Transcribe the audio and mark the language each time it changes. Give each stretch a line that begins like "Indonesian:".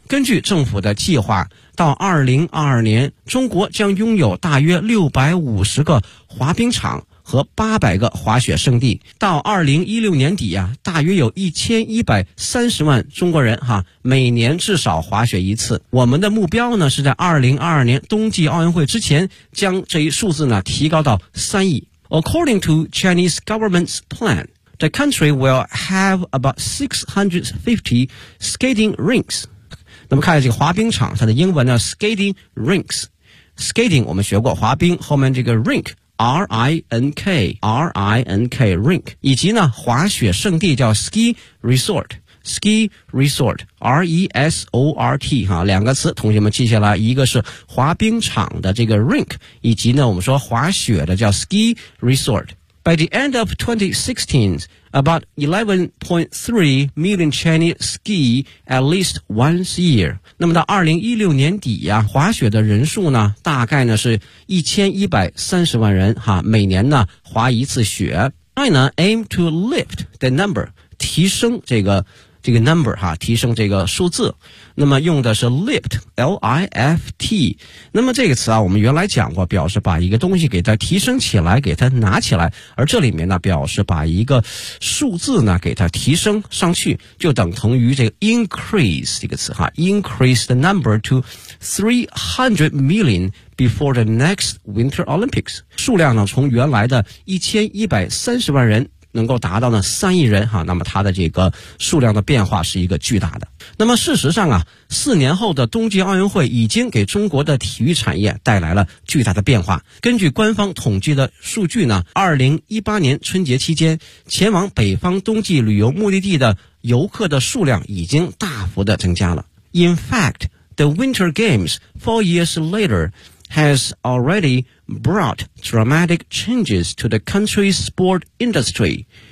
Chinese: 根据政府的计划，到2022年中国将拥有大约650个滑冰场和800个滑雪圣地。到2016年底啊，大约有1130万中国人哈，每年至少滑雪一次。我们的目标呢，是在2022年冬季奥运会之前将这一数字呢提高到3亿。
English: According to Chinese government's plan, the country will have about 650 skating rinks.
Chinese: 那么看一下这个滑冰场，它的英文呢 skating rinks, skating 我们学过滑冰，后面这个 rinkRINK, RINK, rink, 以及呢滑雪圣地叫 ski resort, ski resort, R-E-S-O-R-T, 哈，两个词同学们记下来，一个是滑冰场的这个 rink, 以及呢我们说滑雪的叫 ski resort.
English: By the end of 2016, about 11.3 million Chinese ski at least once a year.
Chinese: 那么到2016年底啊，滑雪的人数呢大概呢是1130万人哈，每年呢滑一次雪。
English: China aim to lift the number,
Chinese: 提升这个
English: number
Chinese: 哈，提升这个数字。那么用的是 lift, L-I-F-T。那么这个词啊，我们原来讲过，表示把一个东西给它提升起来，给它拿起来。而这里面呢，表示把一个数字呢给它提升上去，就等同于这个 increase 这个词哈 ，
English: increase the number to 300 million before the next Winter Olympics。
Chinese: 数量呢，从原来的1130万人。能够达到呢3亿人哈，那么它的这个数量的变化是一个巨大的。那么事实上啊，四年后的冬季奥运会已经给中国的体育产业带来了巨大的变化。根据官方统计的数据呢，2018年春节期间前往北方冬季旅游目的地的游客的数量已经大幅的增加了。
English: In fact, the Winter Games 4 years later has already brought dramatic changes to the country's sport industry.